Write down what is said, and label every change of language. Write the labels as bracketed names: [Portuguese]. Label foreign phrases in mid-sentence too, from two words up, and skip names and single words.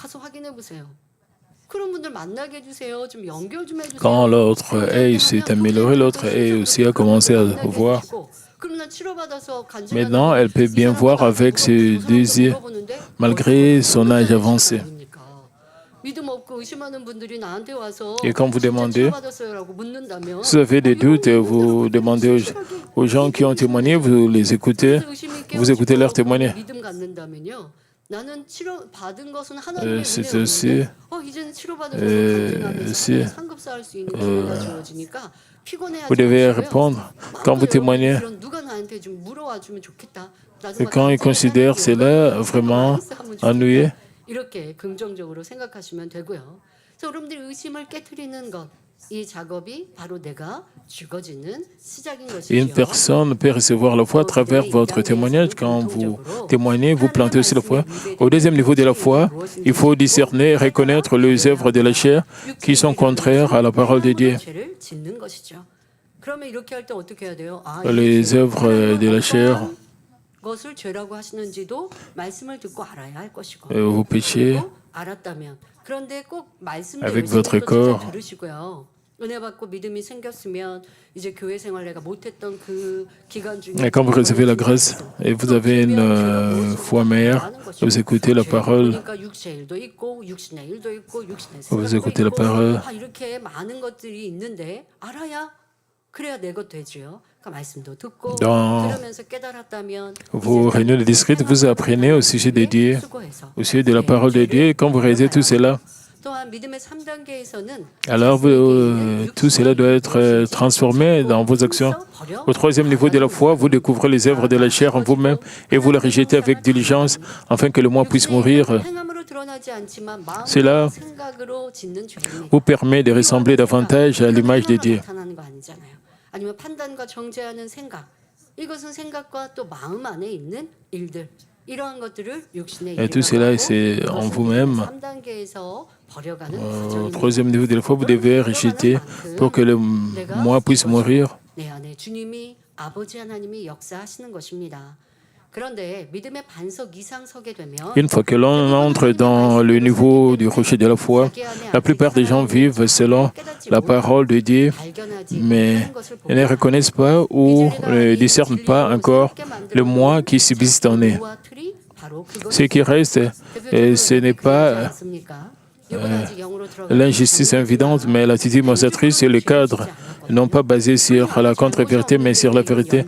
[French] Quand l'autre œil s'est amélioré, l'autre œil aussi a commencé à voir. Maintenant, elle peut bien voir avec ses deux yeux, malgré son âge avancé. [Korean] 믿음 없고 의심하는 분들이 나한테 와서 [French] Et quand vous [Korean] 진짜 [French] demandez, [Korean] 치료받았어요라고 묻는다면 [French] si vous avez des doutes, [Korean] 이거는 [French] vous demandez aux gens qui ont témoigné, vous les écoutez, [Korean] 그래서 의심이 [French] vous écoutez leur [Korean] 깨어지고 [French] témoignages. [Korean] 믿음 갖는다면요. 나는 치료 받은 것은 하나님의 [French] C'est aussi, [Korean] 은혜였는데 이제는 치료받은 것을 간증하면서 [French] si, [Korean] 상급사할 수 있는 기회가 주어지니까 피곤해하지 [French] vous devez [Korean] 마시고요. [French] répondre quand vous témoignez. [Korean] 그런 누가 나한테 좀 물어와 주면 좋겠다. [French] Et quand ils considèrent cela vraiment ennuyé, [Korean] 이렇게 긍정적으로 생각하시면 되고요. 그래서 여러분들이 의심을 깨트리는 것, 이 작업이 바로 내가 죽어지는 시작인 [French] une [Korean] 것이죠. [French] personne peut recevoir la foi à travers votre témoignage. Quand vous témoignez, vous plantez aussi la foi. Au deuxième niveau de la foi, il faut discerner et reconnaître les œuvres de la chair qui sont contraires à la parole de Dieu. [Korean] 죄를 짓는 것이죠. 그러면 이렇게 할 때 어떻게 해야 돼요? [French] Les œuvres de la chair, [Korean] 것을 죄라고 하시는지도 말씀을 듣고 알아야 할 것이고 [French] vos péchés, [Korean] 그리고 알았다면 그런데 꼭 말씀도 [French] Avec [Korean] 열심히 [French] votre [Korean] 또 [French] corps. [Korean] 진짜 들으시고요. 은혜 받고 믿음이 생겼으면 이제 교회 생활 내가 못했던 그 기간 중에 [French] et quand vous recevez la grâce et vous avez une foi meilleure, vous écoutez la parole, [Korean] 그러니까 육체의 일도 있고 육신의 일도 있고 육신의 [French] vous [Korean] 생각도 [French] écoutez la [Korean] 있고 [French] parole. [Korean] 이렇게 많은 것들이 있는데 알아야 그래야 내 것 되지요. 그러니까 말씀도 듣고 [French] Dans [Korean] 들으면서 깨달았다면 [French] vos réunions de district, vous apprenez au sujet de Dieu, [Korean] 수고해서 [French] au sujet de la parole de Dieu. Et quand vous réalisez tout cela, [Korean] 또한 믿음의 3단계에서는 [French] alors tout cela doit être transformé dans vos actions. Au troisième niveau de la foi, vous découvrez les œuvres de la chair en vous-même et vous les rejetez avec diligence afin que le moi puisse mourir. Cela vous permet de ressembler davantage à l'image de Dieu. [Korean] 아니면 판단과 정죄하는 생각. 이것은 생각과 또 마음 안에 있는 일들. 이러한 것들을 육신의 [French] Et tout cela, c'est en vous-même. [Korean] 3단계에서 버려가는 [French] Au [Korean] 과정입니다. [French] troisième niveau de la foi, vous devez rejeter pour que le moi puisse mourir. [Korean] 내 안에 주님이 아버지 하나님이 역사하시는 것입니다. 그런데 믿음의 반석 이상 서게 되면 [French] Une fois que l'on entre dans le niveau du rocher de la foi, la plupart des gens vivent selon la parole de Dieu, mais ils ne reconnaissent pas ou ne discernent pas encore le moi qui subsiste en eux. Ce qui reste, ce n'est pas l'injustice évidente, mais l'attitude mosatrice et le cadre, non pas basé sur la contre-vérité, mais sur la vérité.